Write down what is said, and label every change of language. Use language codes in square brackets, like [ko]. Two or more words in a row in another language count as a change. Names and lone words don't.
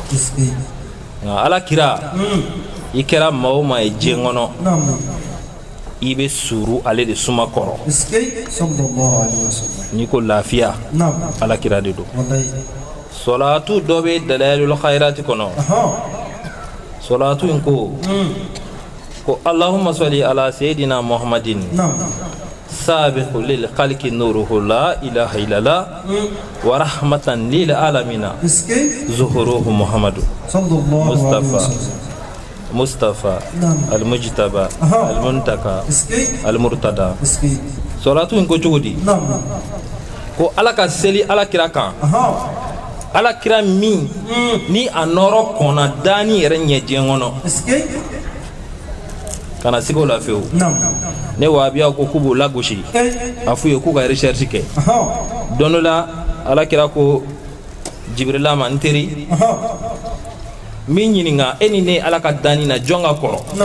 [bm] Nka ala kira, i kɛra maa o maa ye diɲɛ kɔnɔ, i bɛ suru ale de suma kɔrɔ. N'i ko lafiya, ala kira de don. Solatu dɔ bɛ dalayilul khairati kɔnɔ. Solatu in ko [ar] اللهم صل على سيدنا محمد السابق للخلق نوره لا إله إلا الله ورحمة للعالمين ظهوره محمد المصطفى المجتبى المنتقى المرتضى. [bm] Solatu in ko cogo di? Ko ala ka seli ala kira kan. Ala kira min ni a nɔrɔ kɔnna dani yɛrɛ ɲɛ diɲɛ kɔnɔ kana sigo la fewu ne wahabiyaw ko k'u b'o lagosi a f'u ye k'u ka recherche kɛ don dɔ la ala kira ko Jibrila ma n teri min ɲininka e ni ne ala ka dani na jɔn ka kɔrɔ